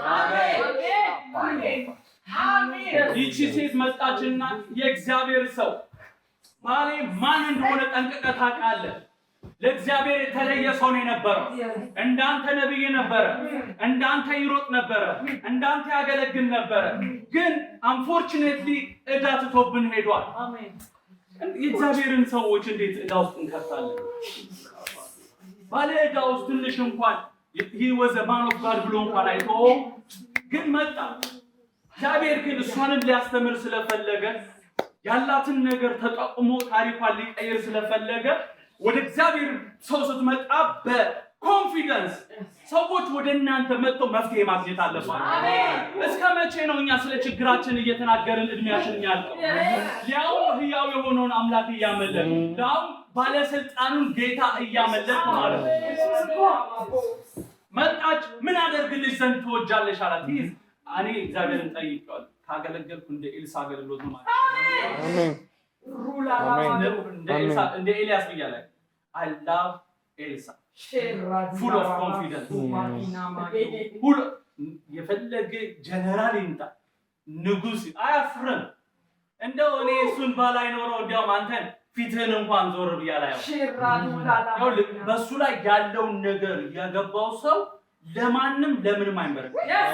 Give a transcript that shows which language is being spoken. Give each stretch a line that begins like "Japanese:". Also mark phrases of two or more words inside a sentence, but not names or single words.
Amharic: አሜን። ይቺ ሴት መጣችና የእግዚአብሔር ሰው ባሌ ማን እንደሆነ ጠንቅቀህ ታውቃለህ። ለእግዚአብሔር የተለየ ሰው ነው የነበረው። እንዳንተ ነብይ ነበረ፣ እንዳንተ ይሮጥ ነበረ፣ እንዳንተ ያገለግል ነበረ። ግን አንፎርቹኔትሊ ዕዳ ትቶብን ሄዷል። አሜን። የእግዚአብሔርን ሰዎች እንዴት ዕዳ ውስጥ እንከታለን? ባለ ዕዳ ውስጥ ትንሽ እንኳን
English: he was a man of God
Amharic: ብሎ እንኳን አይቶ ግን መጣ። እግዚአብሔር ግን እሷንም ሊያስተምር ስለፈለገ ያላትን ነገር ተጠቅሞ ታሪኳን ሊቀይር ስለፈለገ ወደ እግዚአብሔር ሰው ስትመጣ በኮንፊደንስ ሰዎች ወደ እናንተ መጥተው መፍትሄ ማግኘት አለባቸው። አሜን። እስከ መቼ ነው እኛ ስለ ችግራችን እየተናገርን እድሜያችን ያልቀው? ያው ህያው የሆነውን አምላክ እያመለክ ያው ባለስልጣኑን ጌታ እያመለክ ማለት ነው። መጣች። ምን አደርግልሽ ዘንድ ትወጃለሽ አላት። እኔ እግዚአብሔርን ጠይቄዋለሁ። ካገለገልኩ እንደ ኤልሳ አገልግሎት ነው ማለት አሜን። እንደ ኤልያስ ብያለሁ።
English: I love Elsa. Full of confidence.
Amharic: የፈለገ ጀነራል ይምጣ ንጉስ አያፍርም። እንደው እኔ እሱን ባላይ ኖረው እንዲያውም አንተን ፊትህን እንኳን ዞር ብያለሁ። በሱ ላይ ያለውን ነገር ያገባው ሰው ለማንም ለምንም አይመረጥም።